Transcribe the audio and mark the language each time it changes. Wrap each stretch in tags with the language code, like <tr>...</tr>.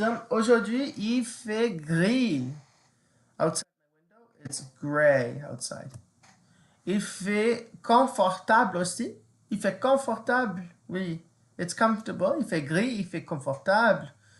<fr>Aujourd'hui, il fait gris.</fr> <en>Outside my window, it's gray outside.</en> <fr>Il fait confortable aussi. Il fait confortable, oui.</fr> <en>It's comfortable.</en> <fr>Il fait gris, il fait confortable.</fr>